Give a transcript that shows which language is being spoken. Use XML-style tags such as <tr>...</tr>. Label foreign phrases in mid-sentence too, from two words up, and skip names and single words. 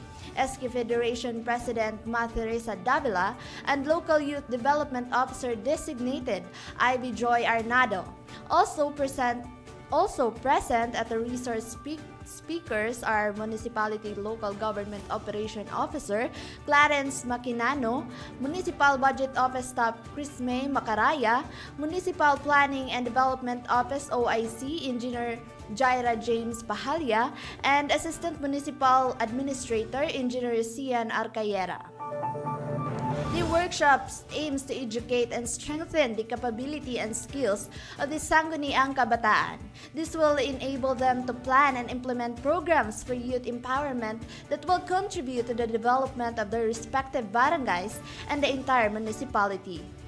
<en>SK Federation President Ma Teresa Davila and Local Youth Development Officer Designated Ivy Joy Arnado. Also present at the resource speakers are Municipality Local Government Operation Officer Clarence Maquinano, Municipal Budget Office Staff Crisme Macaraya, Municipal Planning and Development Office OIC Engineer Jaira James Pahalya, and Assistant Municipal Administrator Engineer Cian Arcayera. The workshops aims to educate and strengthen the capability and skills of the Sangguniang Kabataan. This will enable them to plan and implement programs for youth empowerment that will contribute to the development of their respective barangays and the entire municipality.</en>